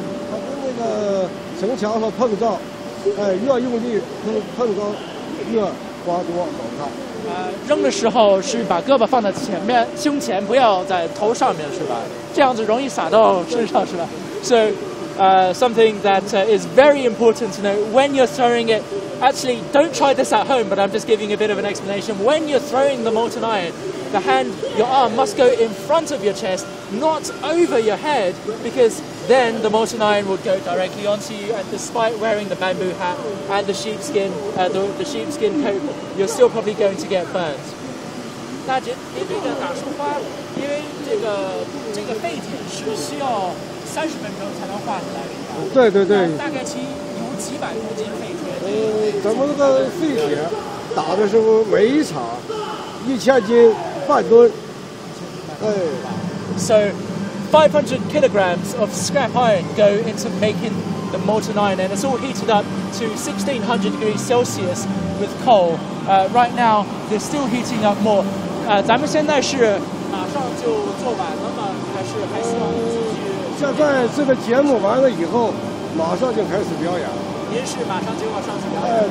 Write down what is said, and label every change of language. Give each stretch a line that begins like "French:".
Chinese: 它跟那个城墙上碰撞，越用力碰撞越花多好看。扔的时候是把胳膊放在前面，胸前，不要在头上面，是吧？这样子容易洒到身上，是吧 ？So.
English: Something that is very important to know when you're throwing it. Actually, don't try this at home, but I'm just giving a bit of an explanation. When you're throwing the molten iron, your arm must go in front of your chest, not over your head, because then the molten iron will go directly onto you. And despite wearing the bamboo hat and the sheepskin coat, you're still probably going to get burnt.
Chinese: 那您这个打树花，因为这个沸点是需要30分钟才能化出来的。对对对。大概其有几百公斤沸水。咱们这个沸铁打的时候，每一场1000斤半吨。
English: So 500 kilograms of scrap iron go into making the molten iron, and it's all heated up to 1600 degrees Celsius with coal. Right now, they're still heating up more.
Chinese: 咱们现在是马上就做完了吗？还希望继续？现在这个节目完了以后，马上就开始表演。您是马上就要上去表演？